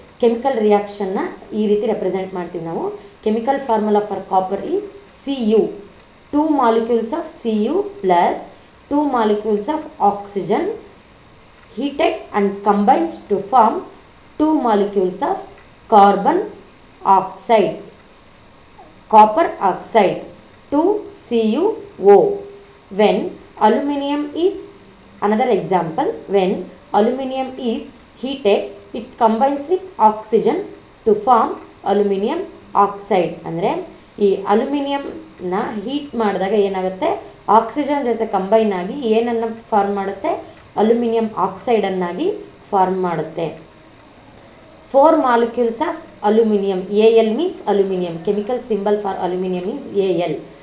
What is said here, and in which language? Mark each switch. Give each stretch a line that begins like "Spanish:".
Kannada: Chemical ರಿಯಾಕ್ಷನ್ನ ಈ ರೀತಿ represent ಮಾಡ್ತೀವಿ ನಾವು.
English: Chemical formula for copper is Cu. 2 molecules of Cu plus 2 molecules of oxygen heated and combines to form 2 molecules of carbon oxide, copper oxide, 2CuO. When aluminium is, another example, when aluminium is heated it combines with oxygen to form aluminium oxide.
Kannada: ಅಂದರೆ ಈ ಅಲ್ಯೂಮಿನಿಯಂನ heat ಮಾಡಿದಾಗ ಏನಾಗುತ್ತೆ, oxygen ಜೊತೆ combine ಆಗಿ ಏನನ್ನು form ಮಾಡುತ್ತೆ, aluminium ಆಕ್ಸೈಡನ್ನಾಗಿ form ಮಾಡುತ್ತೆ.
English: 4 molecules of aluminium, Al means aluminium, chemical symbol for aluminium is Al.